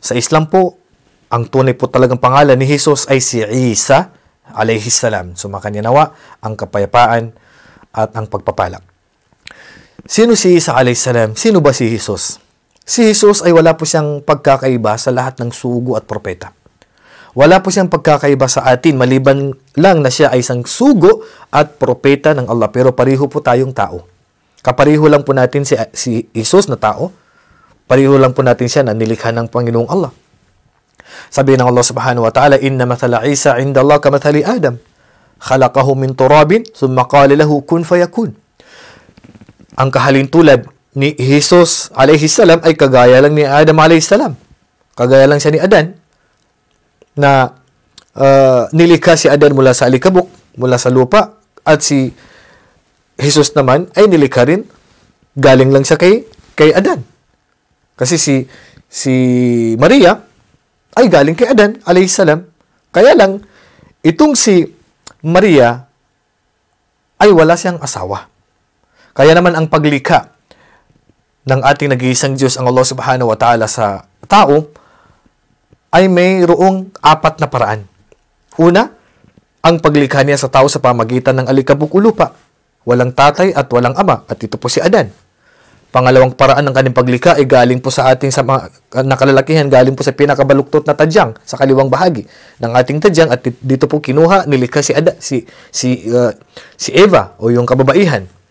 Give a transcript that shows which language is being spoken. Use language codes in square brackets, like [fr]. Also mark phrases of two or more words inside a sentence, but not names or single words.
[tl] Sa Islam po, ang tunay po talagang pangalan ni Jesus ay si Isa [ar] عليه السلام. [tl] Sumakanya nawa ang kapayapaan at ang pagpapala. Sino si Isa [ar] عليه السلام? [tl] Sino ba si Jesus? Si Jesus ay wala po siyang pagkakaiba sa lahat ng sugo at propeta. Wala po siyang pagkakaiba sa atin, maliban lang na siya ay isang sugo at propeta ng Allah. Pero pareho po tayong tao. Kapareho lang po natin si Jesus na tao. Pareho lang po natin siya na nilikha ng Panginoong Allah. Sabi ng [ar] الله سبحانه وتعالى إن مثل عيسى عند الله كمثل آدم. خلقه من تراب ثم قال له كن فيكون. [tl] Ang kahalintulad ni Jesus [ar] عليه السلام [tl] ay kagaya lang ni Adam [ar] عليه السلام. [tl] Kagaya lang siya ni Adan na nilikha si Adan mula sa alikabok, mula sa lupa, at si Jesus naman ay nilikha rin galing lang siya kay Adan. Kasi si Maria ay galing kay Adan [ar] عليه السلام. [tl] Kaya lang itong si Maria ay wala siyang asawa. Kaya naman ang paglikha ng ating nag-iisang Diyos, ang Allah [ar] سبحانه وتعالى, [tl] sa tao ay mayroong 4 na paraan. Una, ang paglikha niya sa tao sa pamagitan ng alikabok o lupa. Walang tatay at walang ama. At ito po si Adan. Pangalawang paraan ng kanyang paglikha ay galing po sa ating nakalalakihan, galing po sa pinakabaluktot na tadyang sa kaliwang bahagi ng ating tadyang, at dito po kinuha, nilikha si Eva o yung kababaihan.